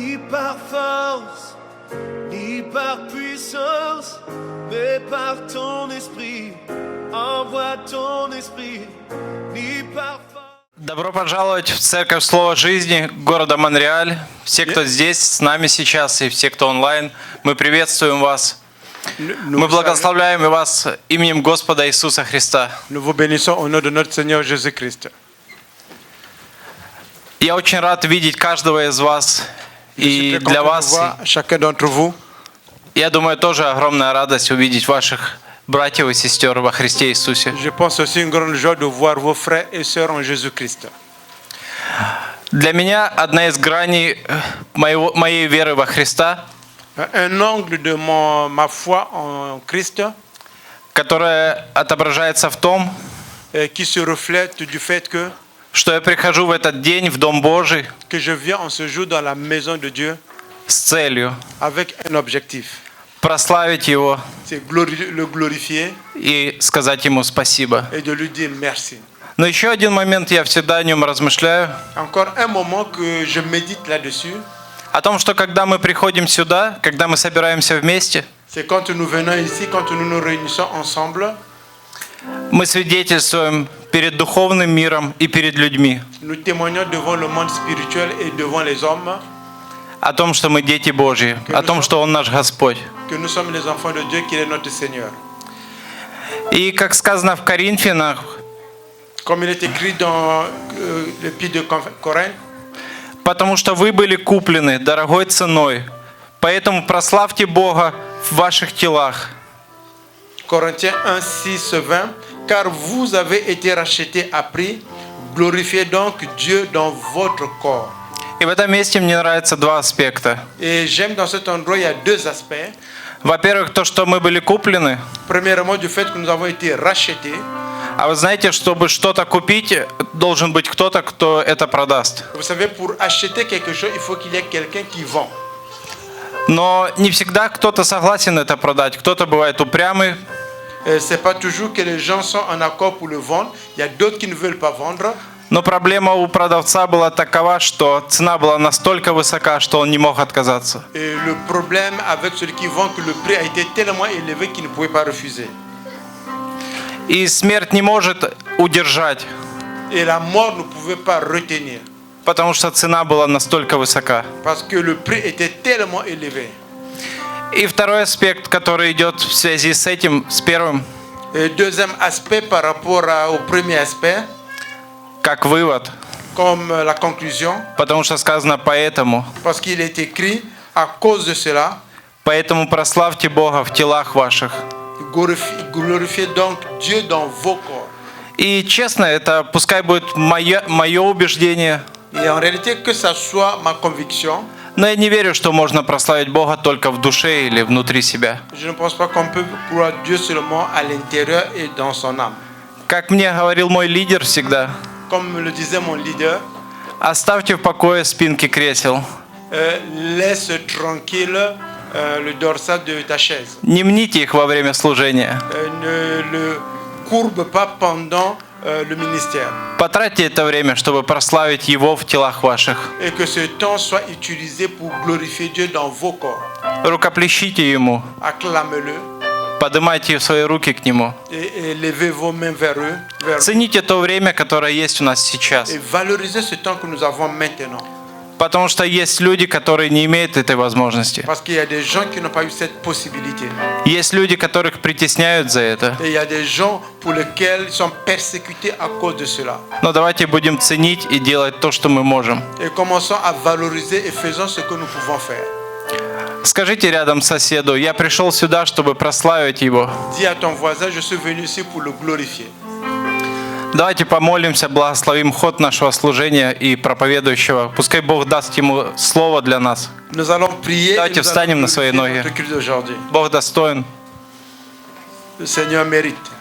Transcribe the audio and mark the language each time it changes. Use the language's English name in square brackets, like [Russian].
[French] par force, ni par puissance, mais par ton esprit. Envoie ton esprit, ni par force. [Russian] Добро пожаловать в Церковь Слова Жизни города Монреаль. Все, кто здесь с нами сейчас, и все, кто онлайн, мы приветствуем вас. Мы благословляем вас именем Господа Иисуса Христа. [French] Nous vous bénissons au nom de notre Seigneur Jésus-Christ. [Russian] Я очень рад видеть каждого из вас. И для вас, [French] chacun d'entre vous. [Russian] я думаю, тоже огромная радость увидеть ваших братьев и сестер во Христе Иисусе. [French] Je pense aussi une grande joie de voir vos frères et sœurs en Jésus-Christ. [Russian] Для меня одна из граней моей веры во Христа, [French] Un angle de ma foi en Christ, [Russian] которая отображается в том, [French] qui se reflète du fait [Russian] что я прихожу в этот день в Дом Божий [French] que je viens en ce jour dans la maison de Dieu [Russian] с целью [French] avec un objectif. [Russian] прославить Его [French] C'est le glorifier [Russian] и сказать Ему спасибо. [French] et de lui dire merci. [Russian] Но еще один момент, я всегда о нем размышляю, [French] Encore un moment que je médite là-dessus, [Russian] о том, что когда мы приходим сюда, когда мы собираемся вместе, [French] c'est quand nous venons ici, quand nous nous réunissons ensemble, [Russian] мы свидетельствуем перед духовным миром и перед людьми [French] nous témoignons devant le monde spirituel et devant les hommes [Russian] о том, что мы дети Божьи, о том, что Он наш Господь. [French] que nous sommes les enfants de Dieu, qu'il est notre Seigneur. [Russian] И как сказано в Коринфянах, [French] Comme il est écrit dans l'Épître de Corinthe, [Russian] потому что вы были куплены дорогой ценой, поэтому прославьте Бога в ваших телах. [French] Corinthiens 1, 6, 20, car vous avez été rachetés à prix, glorifiez donc Dieu dans votre corps. [Russian] И в этом месте мне нравятся два аспекта. [French] Et j'aime dans cet endroit, il y a deux aspects. [Russian] Во-первых, то, что мы были куплены. [French] Premièrement, du fait que nous avons été rachetés. [Russian] А вы знаете, чтобы что-то купить, должен быть кто-то, кто это продаст. [French] Vous savez, pour acheter quelque chose, il faut qu'il y ait quelqu'un qui vend. [Russian] Но не всегда кто-то согласен это продать. Кто-то бывает упрямый. [French] C'est pas toujours que les gens sont en accord pour le vendre. Il y a d'autres qui ne veulent pas vendre. [Russian] Но проблема у продавца была такова, что цена была настолько высока, что он не мог отказаться. [French] Et le problème avec celui qui vend, que le prix a été tellement élevé qu'il ne pouvait pas refuser. [Russian] И смерть не может удержать, [French] Et la mort ne pouvait pas retenir. [Russian] потому что цена была настолько высока. [French] Parce que le prix était tellement élevé. [Russian] И второй аспект, который идет в связи с этим, с первым, [French] Et deuxième aspect par rapport au premier aspect, [Russian] как вывод, [French] comme la conclusion, [Russian] потому что сказано «поэтому». [French] parce qu'il est écrit, à cause de cela, [Russian] Поэтому прославьте Бога в телах ваших. [French] glorifiez donc Dieu dans vos corps. [Russian] И честно, это пускай будет мое убеждение, [French] Et en réalité, que ça soit ma conviction, [Russian] но я не верю, что можно прославить Бога только в душе или внутри себя. [French] je ne pense pas qu'on peut croire Dieu seulement à l'intérieur et dans son âme. [Russian] Как мне говорил мой лидер всегда, [French] Comme me le disait mon leader, [Russian] оставьте в покое спинки кресел. [French] laisse tranquille le dorsal de ta chaise. [Russian] Не мните их во время служения. [French] Ne le courbe pas pendant le ministère. [Russian] Потратьте это время, чтобы прославить Его в телах ваших. [French] Et que ce temps soit utilisé pour glorifier Dieu dans vos corps. [Russian] Рукоплещите Ему, [French] Acclamez-le [Russian] поднимайте свои руки к Нему. [French] et levez vos mains vers eux. [Russian] Цените то время, которое есть у нас сейчас. [French] Et valorisez ce temps que nous avons maintenant. [Russian] Потому что есть люди, которые не имеют этой возможности. [French] Parce qu'il y a des gens qui n'ont pas eu cette possibilité. [Russian] Есть люди, которых притесняют за это. [French] Et il y a des gens pour lesquels ils sont persécutés à cause de cela. [Russian] Но давайте будем ценить и делать то, что мы можем. [French] Et commençons à valoriser et faisons ce que nous pouvons faire. [Russian] Скажите рядом соседу, я пришел сюда, чтобы прославить Его. [French] Dis à ton voisin, je suis venu ici pour le glorifier. [Russian] Давайте помолимся, благословим ход нашего служения и проповедующего. Пускай Бог даст ему слово для нас. [French] Nous allons prier. [Russian] Давайте встанем на свои ноги. Бог достоин. [French] Le Seigneur mérite.